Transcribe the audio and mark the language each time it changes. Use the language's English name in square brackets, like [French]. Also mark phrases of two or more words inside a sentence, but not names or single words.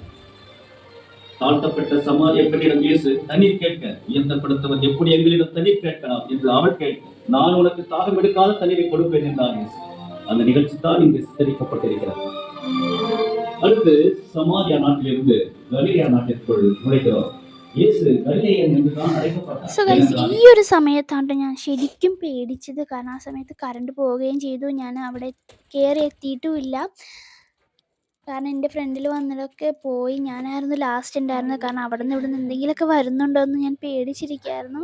[Tamil] தாழ்த்தப்பட்ட சமாரிய பெண்ணிடம் இயேசு தண்ணீர் கேட்க, உயர்த்தப்படுத்தவர் எப்படி எங்களிடம் தண்ணீர் கேட்கலாம் என்று அவள் கேட்க, நான் உனக்கு தாகம் எடுக்காத தண்ணீரை கொடுப்பேன் என்றார் இயேசு. அந்த நிகழ்ச்சி தான் இங்கு சித்தரிக்கப்பட்டிருக்கிறது. அடுத்து சமாரியா நாட்டிலிருந்து கலிலேயா நாட்டிற்குள் நுழைகிறோம். [English] so guys, [Malayalam] ഈ ഒരു സമയത്താണ് ഞാൻ ശരിക്കും പേടിച്ചത്. കാരണം ആ സമയത്ത് കറണ്ട് പോവുകയും ചെയ്തു. ഞാൻ അവിടെ കയറി എത്തിയിട്ടുമില്ല. കാരണം എൻ്റെ ഫ്രണ്ടിൽ വന്നതൊക്കെ പോയി. ഞാനായിരുന്നു ലാസ്റ്റ് ഉണ്ടായിരുന്നത്. കാരണം അവിടെ നിന്ന് ഇവിടെ നിന്ന് എന്തെങ്കിലുമൊക്കെ വരുന്നുണ്ടോ എന്ന് ഞാൻ പേടിച്ചിരിക്കുകയായിരുന്നു.